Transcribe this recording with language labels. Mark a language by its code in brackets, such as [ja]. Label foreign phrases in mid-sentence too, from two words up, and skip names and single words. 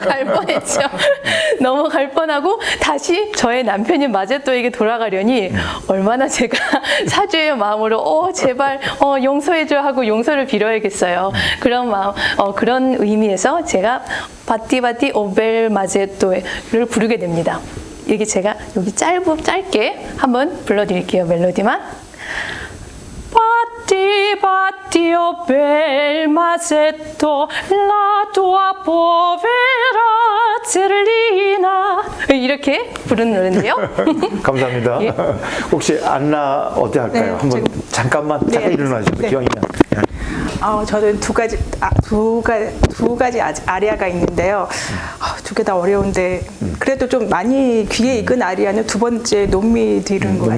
[ko] 넘어갈 뻔하고 다시 저의 남편인 마제토에게 돌아가려니 얼마나 제가 사죄의 마음으로 제발 용서해줘 하고 용서를 빌어야겠어요. 그런 마음, 그런 의미에서 제가 바티바티 오벨 마제토를 부르게 됩니다. 이게 제가 여기 짧게 한번 불러드릴게요. 멜로디만. [it] Batti, batti, oh bel masetto, la tua povera Zerlina. [ko] 이렇게 부르는 노래인데요. 감사합니다. 예. 혹시 안나 어디 할까요? 네, 한번 잠깐 일어나시죠. 네. 기왕이면. 저는 두 가지 아리아가 있는데요. 2개 다 어려운데 그래도 좀 많이 귀에 익은 아리아는 2번째 논미들인 것